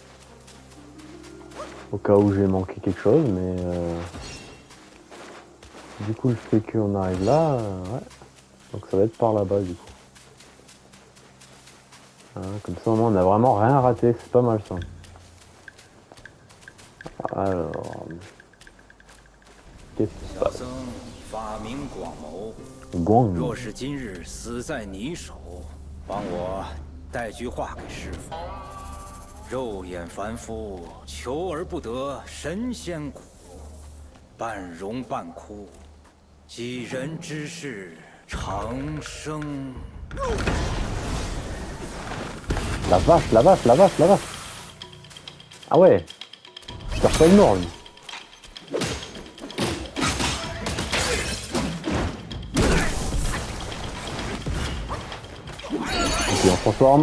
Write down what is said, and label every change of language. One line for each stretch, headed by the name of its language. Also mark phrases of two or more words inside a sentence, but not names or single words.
French: Au cas où j'ai manqué quelque chose, mais du coup le fait qu'on arrive là, ouais. Donc ça va être par là-bas du coup. Hein, comme ça au moins on a vraiment rien raté, c'est pas mal ça. Alors, qu'est-ce qui se
Chinese: 小
French: passe?
Chinese: 僧法名广谋， Guang. 若是今日死在你手，帮我带句话给师傅。肉眼凡夫，求而不得神仙苦，半荣半枯，几人之事，长生。
French: La vache, la vache, la vache, la vache. Ah ouais, c'est pas énorme. Ok, on transforme.